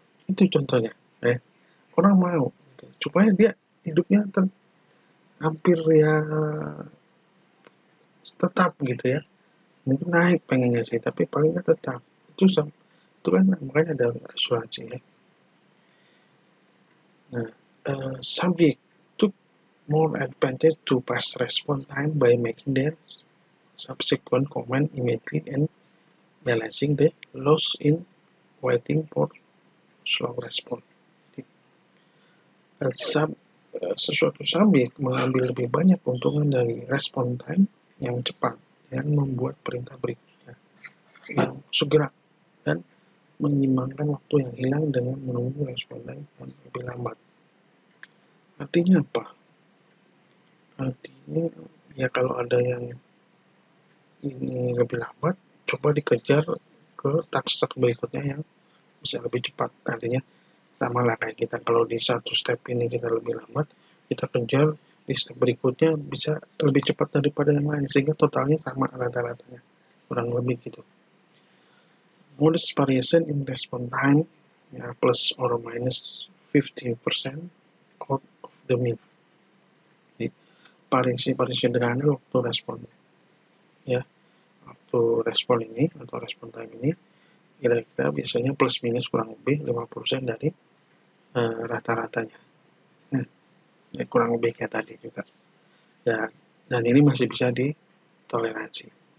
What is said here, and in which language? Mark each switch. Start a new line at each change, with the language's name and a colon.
Indonesian: Itu contohnya orang mau supaya dia hidupnya hampir ya tetap gitu ya, mungkin naik pengennya sih tapi palingnya tetap itu kan makanya ada asuransi ya.
English: Nah, subject took more advantage to fast response time by making their subsequent command immediately and balancing the loss in waiting for slow response.
Indonesian: Sesuatu subjek mengambil lebih banyak keuntungan dari respon time yang cepat dengan membuat perintah berikutnya yang segera dan menyimbangkan waktu yang hilang dengan menunggu respon time yang lebih lambat. Artinya apa? Artinya ya kalau ada yang ini lebih lambat, coba dikejar ke task berikutnya yang bisa lebih cepat. Artinya sama lah kayak kita kalau di satu step ini kita lebih lambat, kita kejar di step berikutnya bisa lebih cepat daripada yang lain sehingga totalnya sama rata-ratanya, kurang lebih gitu.
English: Modest variation in response time ya, plus or minus 50% out of the mean.
Indonesian: Jadi variasi sederhana waktu responnya ya, waktu respon ini atau respon time ini kira-kira biasanya plus minus kurang lebih 50% dari rata-ratanya. Ya, kurang lebih kayak tadi juga. Dan ini masih bisa ditoleransi.